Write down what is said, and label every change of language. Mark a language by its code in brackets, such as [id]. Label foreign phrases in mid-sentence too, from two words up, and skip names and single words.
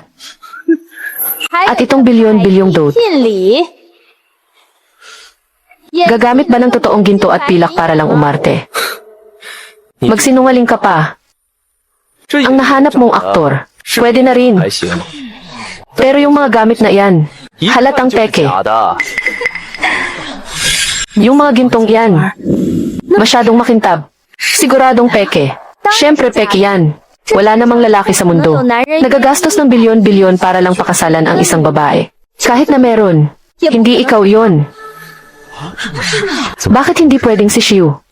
[tl] At itong bilyon-bilyong dot. [zh] 聘礼 [tl] Gagamit ba ng totoong ginto at pilak para lang umarte? Magsinungaling ka pa. Ang nahanap mong aktor, pwede na rin. [zh] 还行， [tl] Pero yung mga gamit na yan, [zh] 一 [tl] halatang [zh] 就是 [tl] peke. [zh] 假的。 [tl] Yung mga gintong yan, masyadong makintab. Siguradong peke. Siyempre peke yan. Wala namang lalaki sa mundo. Nagagastos ng bilyon-bilyon para lang pakasalan ang isang babae. Kahit na meron, hindi ikaw yon. Bakit hindi pwedeng si Shiyu?